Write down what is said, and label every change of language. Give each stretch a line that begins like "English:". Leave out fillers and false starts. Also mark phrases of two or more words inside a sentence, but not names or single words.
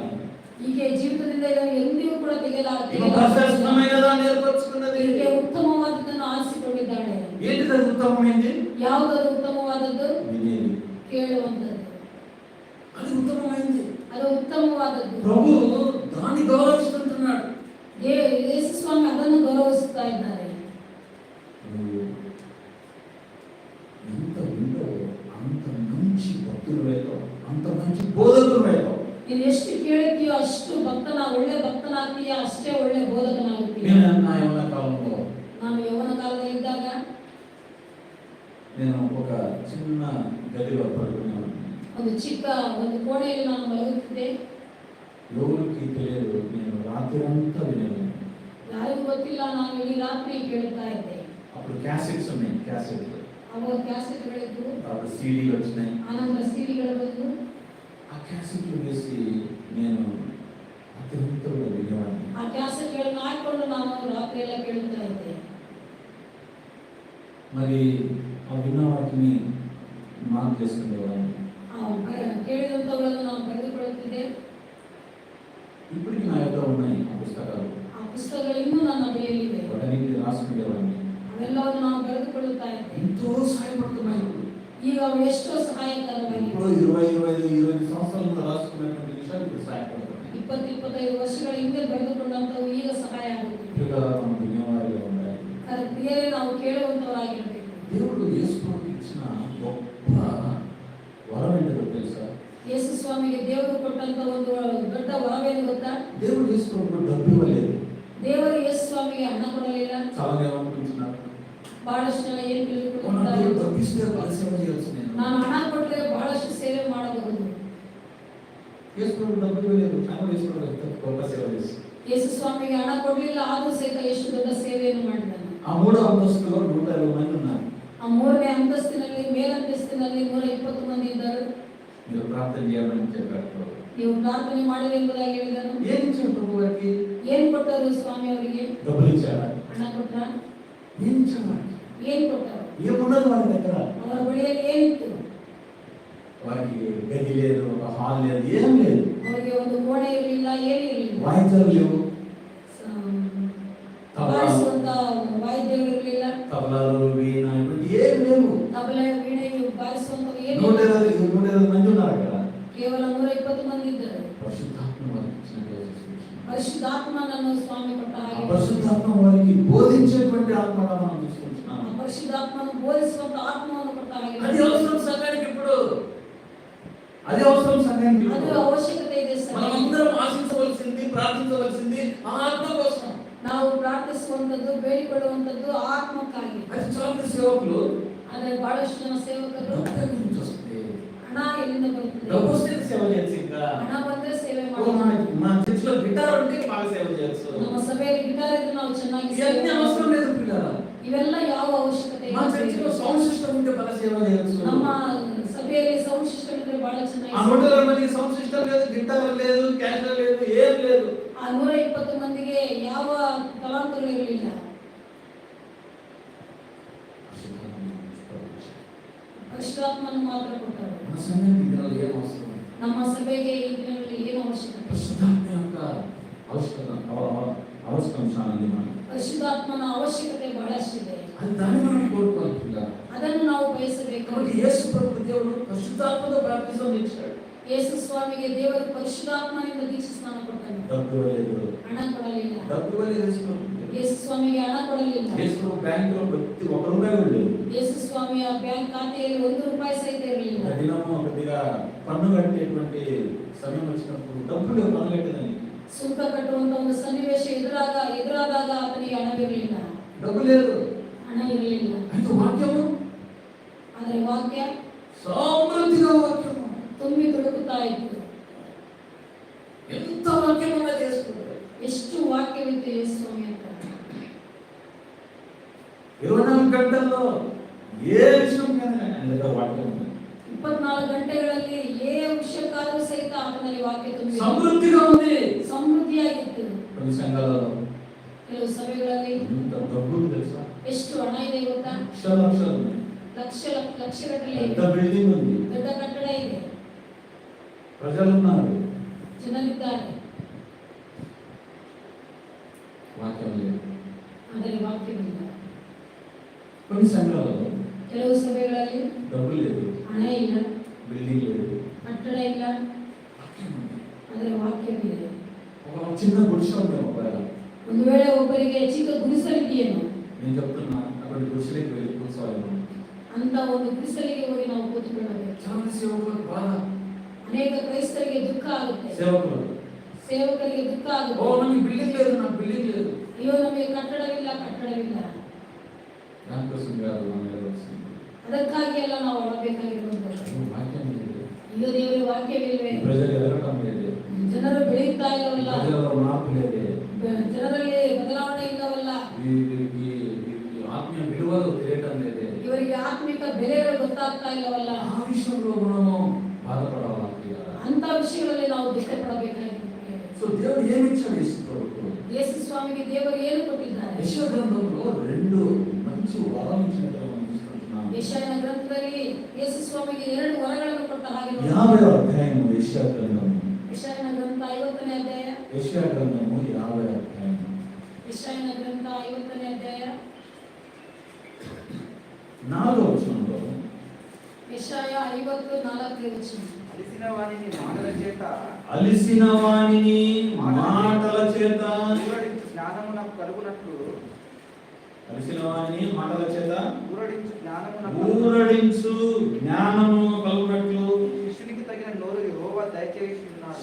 Kannada: ಹೀಗೆ ಜೀವಿತದಿಂದ ಇದನ್ನು ಎಂದಿಗೂ ಕೂಡ
Telugu: ఈమె ప్రశస్తమైనదాన్ని ఏర్పరచుకున్నది.
Kannada: ಹೀಗೆ ಉತ್ತಮವಾದದ್ದನ್ನು ಆರಿಸಿಕೊಂಡಿದ್ದಾಳೆ.
Telugu: ఏంటిది అది ఉత్తమమైంది?
Kannada: ಯಾವುದದು ಉತ್ತಮವಾದದ್ದು?
Telugu: వినేది.
Kannada: ಕೇಳುವಂತದ್ದು.
Telugu: అది ఉత్తమమైంది.
Kannada: ಅದು ಉತ್ತಮವಾದದ್ದು.
Telugu: ప్రభు దాన్ని గౌరవిస్తుంటున్నాడు.
Kannada: ಯೇಸು ಸ್ವಾಮಿ ಅದನ್ನು ಗೌರವಿಸುತ್ತಾ ಇದ್ದಾರೆ.
Telugu: ఎంత వింటో అంత మంచి భక్తులు వేదో, అంత మంచి బోధకులు వేదో.
Kannada: ನೀನು ಎಷ್ಟು ಕೇಳುತ್ತೀಯೋ ಅಷ್ಟು ಒಳ್ಳೆ ಭಕ್ತನಾಗ್ತೀಯ, ಅಷ್ಟೇ ಒಳ್ಳೆ ಬೋಧಕನಾಗುತ್ತೀಯ.
Telugu: నా యవ్వన కాలంలో,
Kannada: ನಾನು ಯೌವನ ಕಾಲದಲ್ಲಿದ್ದಾಗ
Telugu: నేను ఒక చిన్న గదిలో పడుకున్నాను.
Kannada: ಒಂದು ಕೋಣೆಯಲ್ಲಿ ನಾನು ಮಲಗುತ್ತಿದ್ದೆ.
Telugu: ఎవరికి తెలియదు, నేను రాత్రి అంతా వినేది.
Kannada: ಯಾರಿಗೂ ಗೊತ್ತಿಲ್ಲ, ನಾನು ಇಡೀ ರಾತ್ರಿ ಕೇಳ್ತಾ ಇದ್ದೆ.
Telugu: అప్పుడు క్యాసెట్స్ ఉన్నాయి, క్యాసెట్లు.
Kannada: ಅವಾಗ ಕ್ಯಾಸೆಟ್ಗಳಿದ್ದು,
Telugu: అప్పుడు సీడీలు వచ్చినాయి.
Kannada: ಆನಂತರ ಸಿಡಿಗಳು ಬಂದು
Telugu: ఆ క్యాసెట్లు వేసి నేను రాత్రి అంతా వినేవాడిని.
Kannada: ಆ ಕ್ಯಾಸೆಟ್ಗಳನ್ನು ಹಾಕೊಂಡು ನಾನು ರಾತ್ರಿ ಎಲ್ಲ ಕೇಳ್ತಾ ಇದ್ದೆ.
Telugu: మరి ఆ విన్న వాటిని మార్క్ చేసుకునేవాడిని.
Kannada: ಕೇಳಿದಂಥವುಗಳನ್ನು ನಾನು ಬರೆದುಕೊಳ್ಳುತ್ತಿದ್ದೆ.
Telugu: ఇప్పటికి నా యొక్క ఉన్నాయి ఆ పుస్తకాలు.
Kannada: ಆ ಪುಸ್ತಕಗಳು ಇನ್ನೂ ನನ್ನ ಬಳಿಯಲ್ಲಿವೆ.
Telugu: వాటన్నిటిని రాసుకునేవాడిని.
Kannada: ಅವೆಲ್ಲವನ್ನು ನಾನು ಬರೆದುಕೊಳ್ಳುತ್ತಾ ಇದ್ದೆ.
Telugu: ఎంతో సహాయపడుతున్నాయి.
Kannada: ಈಗ ಅವು ఎಷ್ಟೋ సహాయకರವಾಗಿವೆ.
Telugu: 20 సంవత్సరాలు రాసుకున్నటువంటి విషయాలు ఇప్పుడు సహాయపడుతున్నాయి.
Kannada: 20-25 ವರ್ಷಗಳ ಹಿಂದೆ ಬರೆದುಕೊಂಡಂಥವು ಈಗ ಸಹಾಯ ಆಗುತ್ತಿದೆ.
Telugu: ಈಗ మనం వినేవారిగా ఉండాలి.
Kannada: ಪ್ರಿಯರೇ, ನಾವು ಕೇಳುವಂತವರಾಗಿರಬೇಕು.
Telugu: దేవుడు యేసుప్రభుకి ఇచ్చిన గొప్ప వరం ఏంటో తెలుసా?
Kannada: ಯೇಸು ಸ್ವಾಮಿಗೆ ದೇವರು ಕೊಟ್ಟಂತ ಒಂದು ದೊಡ್ಡ ವರವೇನು ಗೊತ್ತಾ?
Telugu: దేవుడు యేసుప్రభుకు డబ్బు ఇవ్వలేదు.
Kannada: ದೇವರು ಯೇಸು ಸ್ವಾಮಿಗೆ ಹಣ ಕೊಡಲಿಲ್ಲ.
Telugu: చాలా ఏమనుకుంటున్నారు?
Kannada: ಬಹಳಷ್ಟು ಜನ ಏನು ತಿಳಿದುಕೊಳ್ಳುತ್ತಾರೆ,
Telugu: డబ్బిస్తే బాగా సేవ చేయొచ్చు,
Kannada: ನಾನು ಹಣ ಕೊಟ್ಟರೆ ಬಹಳಷ್ಟು ಸೇವೆ ಮಾಡಬಹುದು.
Telugu: యేసుప్రభుకు డబ్బు ఇవ్వలేదు, ఆయన యేసుప్రభుకు గొప్ప సేవ చేశారు.
Kannada: ಯೇಸು ಸ್ವಾಮಿಗೆ ಹಣ ಕೊಡಲಿಲ್ಲ, ಆದರೂ ಸಹಿತ ಎಷ್ಟು ದೊಡ್ಡ ಸೇವೆಯನ್ನು ಮಾಡಿದ್ದಾನೆ.
Telugu: ఆ మూడో అంతస్తులో 120 మంది ఉన్నారు.
Kannada: ಆ ಮೂರನೇ ಅಂತಸ್ತಿನಲ್ಲಿ, ಮೇಲಂತಸ್ತಿನಲ್ಲಿ 120 ಮಂದಿ ಇದ್ದರು.
Telugu: మీరు ప్రార్థన చేయాలని చెప్పారు.
Kannada: ನೀವು ಪ್ರಾರ್ಥನೆ ಮಾಡಲಿ ಎಂಬುದಾಗಿ ಹೇಳಿದರು.
Telugu: ఏం ఇచ్చారు ప్రభు వారికి?
Kannada: ಏನು ಕೊಟ್ಟರು ಸ್ವಾಮಿ ಅವರಿಗೆ?
Telugu: డబ్బులు ఇచ్చారా?
Kannada: ಹಣ ಕೊಟ್ರ?
Telugu: ఏం ఇచ్చారు?
Kannada: ಏನು కొట్టారు?
Telugu: ఏమున్నది వారి దగ్గర?
Kannada: ಅವರ ಬಳಿಯಲ್ಲಿ ಏನಿತ್ತು?
Telugu: వారికి గది లేదు, ఒక హాల్ లేదు, ఏం లేదు.
Kannada: ಅವರಿಗೆ ಒಂದು ಕೋಣೆ ಇರಲಿಲ್ಲ, ಏನಿರಲಿಲ್ಲ.
Telugu: వాయిద్యాలు లేవు,
Kannada: ಬಾರಿಸುವಂತ ವಾದ್ಯಗಳು ಇರಲಿಲ್ಲ.
Telugu: తబలాలు, వీణ, ఏం లేవు.
Kannada: ತಬಲೆ, ವೀಣೆಯು ಬಾರಿಸುವಂತವು ಏನು?
Telugu: 120 మంది ఉన్నారు అక్కడ.
Kannada: ಕೇವಲ 120 ಮಂದಿ ಇದ್ದರು.
Telugu: పరిశుద్ధాత్మ వారికి ఇచ్చిన రోజు.
Kannada: పరిశుద్ధాత్మನನ್ನು స్వామి ಕೊಟ್ಟ ಹಾಗೆ,
Telugu: పరిశుద్ధాత్మ వారికి బోధించేటువంటి ఆత్మగా మనం తీసుకుంటున్నాం.
Kannada: పరిశుద్ధాత్మను ಬೋಧಿಸುವಂತ ಆತ್ಮವನ್ನು ಕೊಟ್ಟ ಹಾಗೆ.
Telugu: అది అవసరం సంఘానికి ఇప్పుడు, అది అవసరం సంఘానికి
Kannada: ಅದು
Telugu: ఇప్పుడు.
Kannada: ಅವಶ್ಯಕತೆ ಇದೆ ಸರ್.
Telugu: మనమందరం ఆశించవలసింది, ప్రార్థించవలసింది ఆ ఆత్మ కోసం.
Kannada: ನಾವು ಪ್ರಾರ್ಥಿಸುವಂತದ್ದು, ಬೇಡಿಕೊಳ್ಳುವಂತದ್ದು ಆತ್ಮಕ್ಕಾಗಿ.
Telugu: అది చాలా సేవకులు,
Kannada: ಆದರೆ ಬಹಳಷ್ಟು ಜನ ಸೇವಕರು
Telugu: డబ్బు నుంచి వస్తుంది.
Kannada: ಹಣ ಎಲ್ಲಿಂದ ಬರುತ್ತದೆ?
Telugu: డబ్బు వస్తే సేవ చేయొచ్చు. ఇంకా
Kannada: ಹಣ ಬಂದ್ರೆ ಸೇವೆ
Telugu: మన
Kannada: ಮಾಡಬಹುದು.
Telugu: చర్చిలో గిటార్ ఉంటే బాగా సేవ చేయొచ్చు.
Kannada: ನಮ್ಮ ಸಭೆಯಲ್ಲಿ ಗಿಟಾರ್ ಇದ್ರೆ ನಾವು ಚೆನ್ನಾಗಿ ಸೇವೆ
Telugu: ఇవన్నీ అవసరం
Kannada: ಮಾಡಬಹುದು.
Telugu: లేదు పిల్లలు.
Kannada: ಇವೆಲ್ಲ ಯಾವ ಅವಶ್ಯಕತೆ
Telugu: మా
Kannada: ಇಲ್ಲ.
Telugu: చర్చిలో
English: sound system
Telugu: ఉంటే బాగా సేవ చేయొచ్చు.
Kannada: ನಮ್ಮ ಸಭೆಯಲ್ಲಿ
English: sound system
Kannada: ಇದ್ರೆ ಬಹಳ ಚೆನ್ನಾಗಿ
Telugu: ఆ 120 మందికి
English: sound system
Telugu: లేదు, గిటార్ లేదు, క్యాసెట్ లేదు, ఏం లేదు.
Kannada: ಆ 120 ಮಂದಿಗೆ ಯಾವ ತಲಾಂತಗಳು ಇರಲಿಲ್ಲ. ಪರಿಶುದ್ಧಾತ್ಮನು ಮಾತ್ರ ಕೊಟ್ಟರು.
Telugu: మన సంఘానికి ఇందులో ఏం అవసరం?
Kannada: ನಮ್ಮ ಸಭೆಗೆ ಈ ದಿನಗಳಲ್ಲಿ ಏನು ಅವಶ್ಯಕತೆ?
Telugu: పరిశుద్ధాత్మ యొక్క అవసరం చాలా ఉంది మనకి.
Kannada: ಪರಿಶುದ್ಧಾತ್ಮನ ಅವಶ್ಯಕತೆ ಬಹಳಷ್ಟಿದೆ.
Telugu: అది దాన్ని మనం కోరుకోవాలి పిల్లలు.
Kannada: ಅದನ್ನು ನಾವು ಬಯಸಬೇಕು.
Telugu: కాబట్టి యేసు ప్రభు దేవుడు పరిశుద్ధాత్మతో బాప్తిజం ఇచ్చాడు.
Kannada: ಯೇಸು ಸ್ವಾಮಿಗೆ ದೇವರು ಪರಿಶುದ್ಧಾತ್ಮನಿಂದ ದೀಕ್ಷಾ ಸ್ನಾನ ಕೊಟ್ಟನು.
Telugu: డబ్బు ఇవ్వలేదు,
Kannada: ಹಣ ಕೊಡಲಿಲ್ಲ.
Telugu: డబ్బు ఇవ్వలేదు యేసు ప్రభు.
Kannada: ಯೇಸು ಸ್ವಾಮಿಗೆ ಹಣ ಕೊಡಲಿಲ್ಲ.
Telugu: యేసు ప్రభు బ్యాంకులో ప్రతి ఒక్క రూపాయి కూడా లేదు.
Kannada: ಯೇಸು ಸ್ವಾಮಿಯ ಬ್ಯಾಂಕ್ ಖಾತೆಯಲ್ಲಿ 1 ರೂಪಾಯಿ ಸಹಿತ ಇರಲಿಲ್ಲ.
Telugu: దినము కొద్దిగా పన్ను కట్టేటువంటి సమయం వచ్చినప్పుడు డబ్బులు పన్ను కట్టేదానికి
Kannada: ಸುಂಕ ಕಟ್ಟುವಂತ ಒಂದು ಸನ್ನಿವೇಶ ಎದುರಾದಾಗ ಆತನಿಗೆ ಹಣವಿರಲಿಲ್ಲ,
Telugu: డబ్బు లేదు.
Kannada: ಹಣ ಇರಲಿಲ್ಲ.
Telugu: అయితే వాక్యము,
Kannada: ಆದರೆ ವಾಕ್ಯ
Telugu: సమృద్ధిగా వాక్యము
Kannada: ತುಂಬಿ ತುಳುಕುತ್ತಾ ಇತ್ತು.
Telugu: ఎంత వాక్యం ఉన్నా చేసుకుంటారు.
Kannada: ಎಷ್ಟು ವಾಕ್ಯವಿತ್ತು ಯೇಸು ಸ್ವಾಮಿ ಅಂತ.
Telugu: 24 గంటల్లో ఏ విషయం కానీ ఆయన వాక్యం ఉంది.
Kannada: 24 ಗಂಟೆಗಳಲ್ಲಿ ವಿಷಯಕ್ಕಾದರೂ ಸಹಿತ ಆತನಲ್ಲಿ ವಾಕ್ಯ ತುಂಬಿದೆ.
Telugu: సమృద్ధిగా ఉంది,
Kannada: ಸಮೃದ್ಧಿಯಾಗಿತ್ತು.
Telugu: కొన్ని సంఘాలలో
Kannada: ಕೆಲವು ಸಭೆಗಳಲ್ಲಿ
Telugu: ఎంత డబ్బు తెలుసా?
Kannada: ಎಷ್ಟು ಹಣ ಇದೆ ಗೊತ್ತಾ?
Telugu: లక్షలు ఉన్నాయి.
Kannada: ಲಕ್ಷಗಟ್ಟಲೆ
Telugu: పెద్ద బిల్డింగ్ ఉంది,
Kannada: ದೊಡ್ಡ ಕಟ್ಟಡ ಇದೆ,
Telugu: ప్రజలు ఉన్నారు,
Kannada: ಜನರಿದ್ದಾರೆ,
Telugu: వాక్యం లేదు.
Kannada: ಆದರೆ ವಾಕ್ಯವಿಲ್ಲ.
Telugu: కొన్ని సంఘాలలో
Kannada: ಕೆಲವು ಸಭೆಗಳಲ್ಲಿ
Telugu: డబ్బు లేదు,
Kannada: ಹಣ ಇಲ್ಲ,
Telugu: బిల్డింగ్ లేదు,
Kannada: ಕಟ್ಟಡ ಇಲ್ಲ, ಆದರೆ ವಾಕ್ಯವಿದೆ.
Telugu: ఒక చిన్న గుడిసె ఉంది. ఒకవేళ
Kannada: ಒಂದು ವೇಳೆ ಒಬ್ಬರಿಗೆ ಚಿಕ್ಕ ಗುಡಿಸಲಿದೆಯೇನೋ
Telugu: నేను చెప్తున్నా, అక్కడ గుడిసెలకు వెళ్ళి కూర్చోవాలి.
Kannada: ಅಂತ ಒಂದು ಗುಡಿಸಲಿಗೆ ಹೋಗಿ ನಾವು ಕೂತ್ಕೊಳ್ಳಬೇಕು.
Telugu: చాలా సేవకులకు బాధ,
Kannada: ಅನೇಕ ಕ್ರೈಸ್ತರಿಗೆ ದುಃಖ ಆಗುತ್ತೆ, ಸೇವಕರಿಗೆ ದುಃಖ
Telugu: ఓ
Kannada: ಆಗುತ್ತೆ.
Telugu: నాకు బిల్డింగ్ లేదు, నాకు బిల్డింగ్ లేదు.
Kannada: ಅಯ್ಯೋ ನಮಗೆ ಕಟ್ಟಡವಿಲ್ಲ, ಕಟ್ಟಡವಿಲ್ಲ.
Telugu: దానికోసం కాదు మనం వెళ్ళవలసింది.
Kannada: ಅದಕ್ಕಾಗಿ ಎಲ್ಲ ನಾವು ಅಳಬೇಕಾಗಿರುವಂಥದ್ದು.
Telugu: వాక్యం లేదు,
Kannada: ಅಯ್ಯೋ ದೇವರ ವಾಕ್ಯವಿಲ್ವೇ,
Telugu: ప్రజలు ఎదగటం లేదు,
Kannada: ಜನರು ಬೆಳೆಯುತ್ತಾ ಇಲ್ಲವಲ್ಲ,
Telugu: ప్రజలలో మార్పు లేదే,
Kannada: ಜನರಲ್ಲಿ ಬದಲಾವಣೆ ಇಲ್ಲವಲ್ಲ,
Telugu: వీరికి ఆత్మీయ విలువలు తెలియటం లేదే.
Kannada: ಇವರಿಗೆ ಆತ್ಮಿಕ ಬೆಲೆಗಳು ಗೊತ್ತಾಗ್ತಾ ಇಲ್ಲವಲ್ಲ.
Telugu: ఆ విషయంలో మనము బాధపడాలి.
Kannada: ಅಂತ ವಿಷಯಗಳಲ್ಲಿ ನಾವು ದುಃಖ ಪಡಬೇಕಾಗಿದೆ.
Telugu: సో దేవుడు ఏమి ఇచ్చాడు యేసు ప్రభువుకు?
Kannada: ಯೇಸು ಸ್ವಾಮಿಗೆ ದೇವರು ಏನು ಕೊಟ್ಟಿದ್ದಾರೆ?
Telugu: యెషయా గ్రంథంలో రెండు మంచి వరాలు ఇచ్చినట్టు మనం చూస్తున్నాం.
Kannada: ಯೆಶಾಯನ ಗ್ರಂಥದಲ್ಲಿ ಯೇಸು ಸ್ವಾಮಿಗೆ 2 ವರಗಳನ್ನು ಕೊಟ್ಟ ಹಾಗೆ
Telugu: 50వ అధ్యాయం యెషయా గ్రంథం.
Kannada: ಯೆಶಾಯನ ಗ್ರಂಥ 50ನೇ ಅಧ್ಯಾಯ.
Telugu: యెషయా గ్రంథము 50వ అధ్యాయం.
Kannada: ಯೆಶಾಯನ ಗ್ರಂಥ 50ನೇ ಅಧ್ಯಾಯ
Telugu: 4వ వచనంలో
Kannada: ಯೆಶಾಯ 54ನೇ ವಚನ.
Telugu: అలిసిన వానిని మాటల చేత అలిసిన వానిని మాటల చేత ఊరడించు జ్ఞానము నాకు కలుగునట్లు, అలిసిన వానిని మాటల చేత ఊరడించు జ్ఞానము నాకు ఊరడించు జ్ఞానము కలుగునట్లు శిష్యునికి తగిన నోరు యెహోవా దయచేసి ఉన్నాడు.